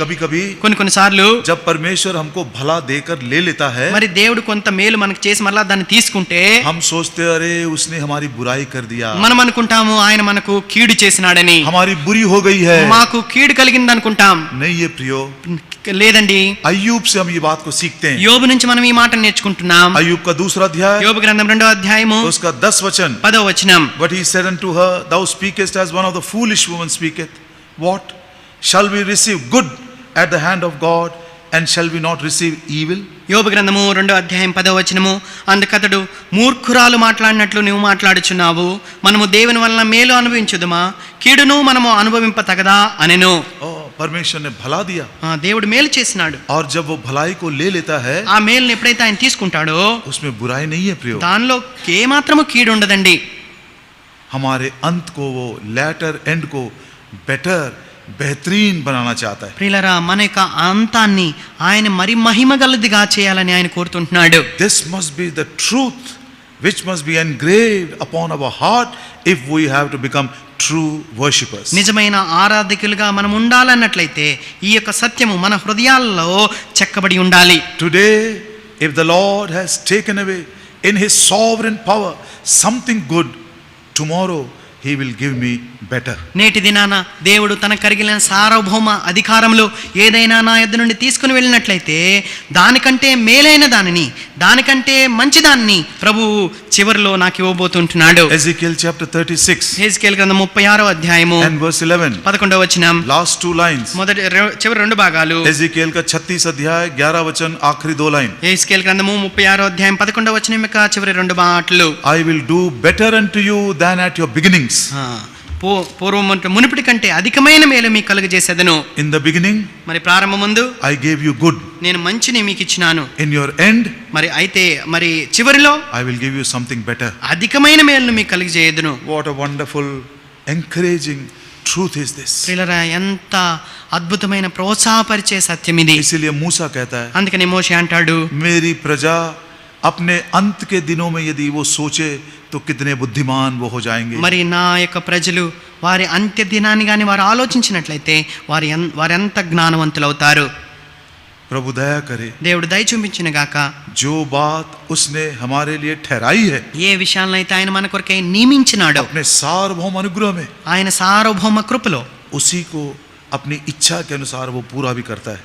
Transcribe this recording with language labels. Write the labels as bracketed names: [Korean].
[Hindi] कभी-कभी [Telugu] కొన్నిసార్లు [Hindi] जब परमेश्वर हमको भला देकर ले लेता है, [Telugu] మరి దేవుడు కొంత మేలు మనకు చేసి మరలా దాన్ని తీసుకుంటే [Hindi] हम सोचते अरे उसने हमारी बुराई कर दिया, [Telugu] మనం అనుకుంటాము ఆయన మనకు కీడు చేసినాడని, [Hindi] हमारी बुरी हो गई है। [Telugu] మాకు కీడు కలిగింది అనుకుంటాం. [Hindi] नहीं ये प्रियो, [Telugu] లేదండి, [Hindi] अय्यूब से हम ये बात को सीखते हैं। [Telugu] యోబు నుంచి మనం ఈ మాట నేర్చుకుంటున్నాం. [Hindi] अय्यूब का दूसरा अध्याय, [Telugu] యోబు గ్రంథం 2వ అధ్యాయము [Hindi] उसका 10 वचन, [Telugu] 10వ వచనం. [English] but he said unto her, thou speakest as one of the foolish women speaketh. What shall we receive good at the hand of God, and shall we not receive evil? [Telugu] యోబు గ్రంథము 2వ అధ్యాయం 10వ వచనము. అందుకతడు, మూర్ఖురాలు మాట్లాడినట్లు నువ్వు మాట్లాడుచున్నావు, మనము దేవుని వలన మేలు అనుభవించుదుమా, కీడును మనము అనుభవింప తగదా అనెను. [Hindi] परमेश्वर ने भला दिया, [Telugu] దేవుడు మేలు చేసినాడు. [Hindi] और जब वो भलाई को ले लेता है, [Telugu] ఆ మేలుని ఎప్పుడైతే ఆయన తీసుకుంటాడో [Hindi] उसमें बुराई नहीं है प्रियो। [Telugu] దానిలో ఏమాత్రము కీడు ఉండదండి. [Hindi] हमारे अंत को, वो [English] latter end [Hindi] को बेटर, बेहतरीन बनाना चाहता है। [Telugu] ప్రియులారా, మన యొక్క అంతాన్ని ఆయన మరి మహిమగలదిగా చేయాలని ఆయన కోరుతుంటున్నాడు. [English] This must be the truth which must be engraved upon our heart if we have to become true worshippers. [Telugu] నిజమైన ఆరాధకులుగా మనం ఉండాలన్నట్లయితే ఈ యొక్క సత్యము మన హృదయాల్లో చెక్కబడి ఉండాలి. [English] Today, if the Lord has taken away in his sovereign power something good, tomorrow he will give me better. [Telugu] నేటి దినాన దేవుడు తన కరిగిన సార్వభౌమ అధికారంలో ఏదైనా నా యొద్ద నుండి తీసుకుని వెళ్ళినట్లయితే దానికంటే మేలైన దానిని, దానికంటే మంచి దాన్ని ప్రభువు చివరిలో నాకు ఇవ్వబోతుంటున్నాడు. [English] Ezekiel chapter 36 [Telugu] హెజ్కేలు గ్రంథం 36వ అధ్యాయము [English] and verse 11. [Telugu] 11వ వచనం. [English] Last two lines. [Telugu] చివరి రెండు భాగాలు. [Hindi] Ezekiel का 36 अध्याय 11 वचन आखिरी दो लाइन. [Telugu] హెజ్కేలు గ్రంథము 36వ అధ్యాయం 11వ వచనం యొక్క చివరి రెండు మాటలు. [English] I will do better unto you than at your beginnings. [Telugu] పూర్వం మునుపటి కంటే అధికమైన మేలు మీకు కలుగజేసేదను. [English] In the beginning, [Telugu] మరి ప్రారంభమందు [English] I gave you good. [Telugu] నేను మంచిని మీకు ఇచ్చినాను. [English] In your end, [Telugu] మరి చివరిలో [English] I will give you something better. [Telugu] అధికమైన మేలును మీకు కలుగజేయదును. [English] What a wonderful, encouraging truth is this. [Telugu] ప్రియులారా, ఎంత అద్భుతమైన ప్రోత్సాహపరిచే సత్యం ఇది. [Hindi] इसीलिए मूसा कहता है, [Telugu] అందుకని మోషే అంటాడు, [Hindi] मेरी प्रजा अपने अंत के दिनों में यदि वो सोचे तो कितने बुद्धिमान वो हो जाएंगे. [Telugu] మరి నా యొక్క ప్రజలు వారి అంత్య దినాన్ని గాని వారు ఆలోచించినట్లయితే వారు ఎంత జ్ఞానవంతులు అవుతారు. [Hindi] प्रभु दया करे. [Telugu] దేవుడు దయ చూపించిన గాక. [Hindi] जो बात उसने हमारे लिए ठहराई है, [Telugu] ఏ విషయాలనైతే ఆయన మన కొరకై నియమించినాడో [Hindi] अपने सार्वभौम अनुग्रह में, [Telugu] ఆయన సార్వభౌమ కృపలో [Hindi] उसी को अपनी इच्छा के अनुसार वो पूरा भी करता है.